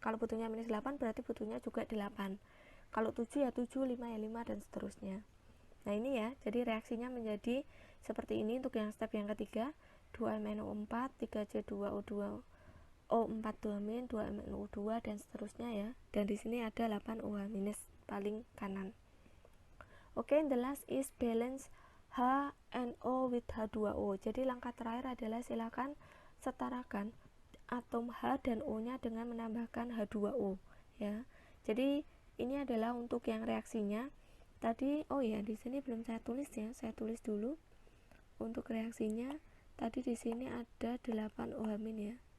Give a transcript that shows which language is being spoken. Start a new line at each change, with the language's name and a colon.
Indonesian: Kalau butuhnya -8 berarti butuhnya juga 8. Kalau 7 ya 7, 5 ya 5, dan seterusnya. Nah, ini ya, jadi reaksinya menjadi seperti ini untuk yang step yang ketiga, 2MnO4, 3C2O2, O4 2-, 2MnO2, dan seterusnya ya. Dan di sini ada 8 OH- paling kanan.
English: Oke, the last is balance HNO with H2O.
Indonesian: Jadi langkah terakhir adalah silakan setarakan atom H dan O-nya dengan menambahkan H2O ya. Jadi ini adalah untuk yang reaksinya. Tadi oh ya, di sini belum saya tulis ya. Saya tulis dulu untuk reaksinya. Tadi di sini ada 8 OH- ya.